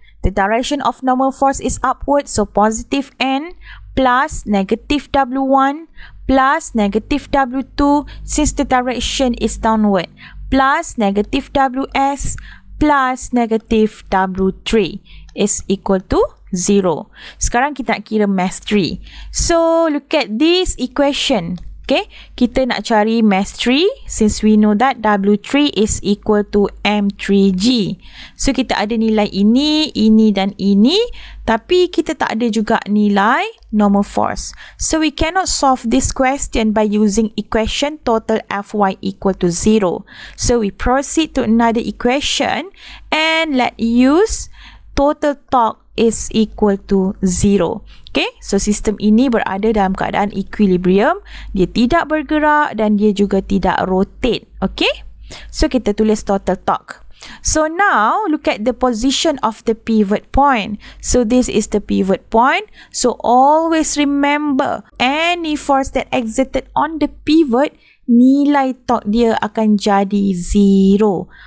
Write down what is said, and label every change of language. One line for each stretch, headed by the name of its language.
English: The direction of normal force is upward, so positive N plus negative W1 plus negative W2, since the direction is downward, plus negative Ws plus negative W3 is equal to 0.
Malay: Sekarang kita nak kira
English: mass 3. So look at this equation. Okay,
Malay: kita nak cari
English: mass 3 since we know that W3 is equal to M3G.
Malay: So kita ada nilai ini dan ini, tapi kita tak ada juga nilai normal force.
English: So we cannot solve this question by using equation total Fy equal to 0. So we proceed to another equation and let use total torque is equal to 0.
Malay: Okay, so sistem ini berada dalam keadaan equilibrium. Dia tidak bergerak dan dia juga tidak rotate. Okay, so kita tulis total torque.
English: So now look at the position of the pivot point. So this is the pivot point. So always remember, any force that exerted on the pivot,
Malay: nilai torque dia akan jadi 0.